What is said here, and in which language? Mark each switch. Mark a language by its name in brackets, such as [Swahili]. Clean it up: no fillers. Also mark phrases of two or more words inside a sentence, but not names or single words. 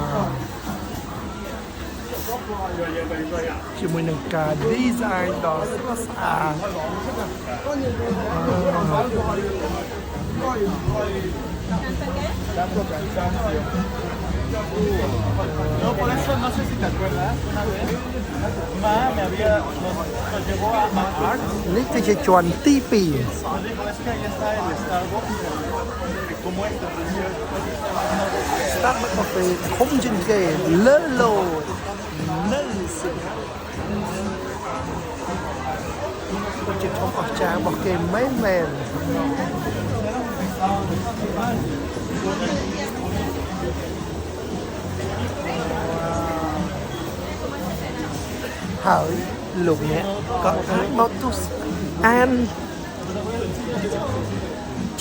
[Khmer] ជាមួយនឹងការ design ដ៏ស្រស់ស្អាត [Spanish] No, por eso no sé si te acuerdas, una vez Ma me había, nos llevó a Art. [Khmer] នេះគឺជាជាន់ទី2 [Spanish] Nos dijo, es que ahí está el Starbucks, como este precioso. [Khmer] Starbucks កាហ្វេធំជាងគេលើโลกនៅសៀងហៃគឺជាធំអស្ចារ្យរបស់គេមែន ហើយលោកអ្នកក៏អាចមកទស្សអានជា